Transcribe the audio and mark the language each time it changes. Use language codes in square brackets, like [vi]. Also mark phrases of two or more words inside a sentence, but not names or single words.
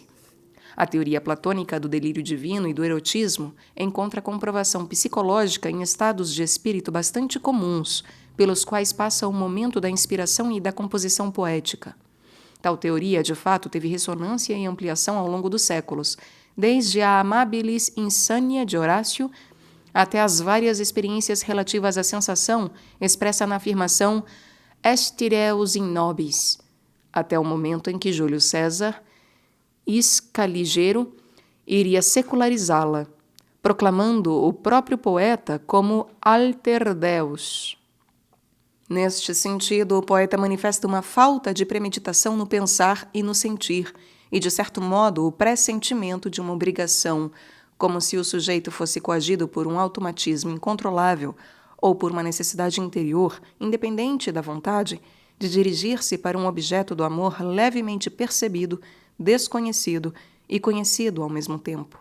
[pt] A teoria platônica do delírio divino e do erotismo encontra comprovação psicológica em estados de espírito bastante comuns, pelos quais passa o momento da inspiração e da composição poética. Tal teoria, de fato, teve ressonância e ampliação ao longo dos séculos, desde a [la] Amabilis Insania [pt] de Horácio até as várias experiências relativas à sensação expressa na afirmação [la] Estireus in nobis, [pt] até o momento em que Júlio César, Escaligero, iria secularizá-la, proclamando o próprio poeta como [la] alter deus. [pt] Neste sentido, o poeta manifesta uma falta de premeditação no pensar e no sentir, e, de certo modo, o pressentimento de uma obrigação, como se o sujeito fosse coagido por um automatismo incontrolável ou por uma necessidade interior, independente da vontade, de dirigir-se para um objeto do amor levemente percebido, desconhecido e conhecido ao mesmo tempo.